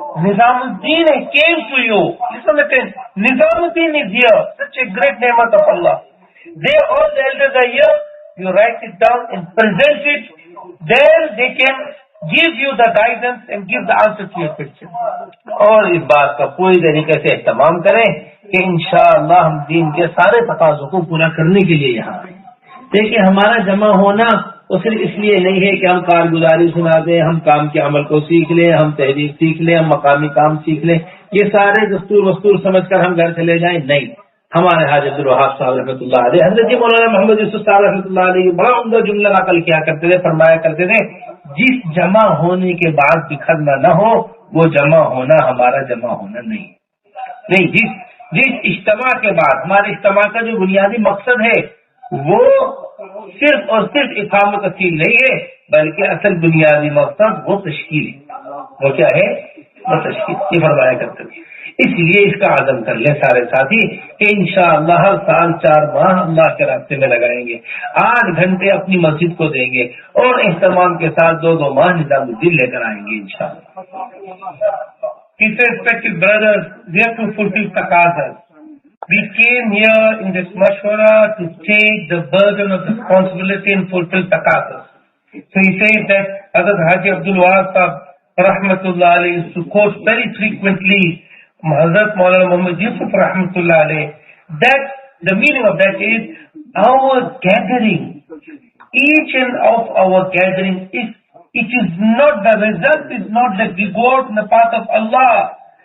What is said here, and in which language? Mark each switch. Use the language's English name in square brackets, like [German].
[English] Nizamuddin came to you. Listen again. Nizamuddin is here. Such a great name of Allah. All the elders are here. You write it down and present it. Then they can give you the guidance and give the answer to your question. [Hindi] और इस बात का पूरी तरीके से एहतमाम करें कि इंशाअल्लाह हम दीन के सारे तकाज़ों को पूरा करने के लिए यहाँ आए। देखिए, हमारा जमा होना वो सिर्फ इसलिए नहीं है कि हम कारगुजारी सुना दें, हम काम के अमल को सीख लें, हम तहरीर सीख लें, हम मकामी काम सीख लें, ये सारे दस्तूर वस्तूर समझकर हम घर चले जाएं। नहीं, हमारे हाजी अब्दुल वहाब साहब रहमतुल्लाह अलैह, hazrat मौलाना मोहम्मद यूसुफ साहब रहमतुल्लाह अलैह बड़ा उम्दा जुमला नकल किया करते थे, फरमाया करते थे, जिस जमा होने के बाद बिखरना न हो वो जमा होना हमारा जमा होना नहीं। जिस इज्तमा के बाद, हमारे इज्तमा का जो बुनियादी मकसद है वो सिर्फ और सिर्फ इकाम तस्कील नहीं है, बल्कि असल बुनियादी मकसद वो तश्कील है। वो क्या है? वो तश्कील। ये फरमाया करते थे। इसलिए इसका आज़म कर ले सारे साथी कि इंशाअल्लाह हर साल 4 माह अल्लाह के रास्ते में लगाएंगे, 8 घंटे अपनी मस्जिद को देंगे और एहतमाम के साथ 2-2 माह निजामुद्दीन लेकर आएंगे इंशाअल्लाह। [English] Respected brothers, we have to fulfill taqazas. We came here in this mashwara to take the burden of responsibility and fulfill taqazas. So he says that Hazrat Haji Abdul Wahab Sahab rahmatullah alayhi used to quote very frequently Hazrat Maulana Muhammad Yusuf rahmatullah alayhi, that the meaning of that is our gathering, each and of our gathering, it is not, the result is not that we go out in the path of Allah.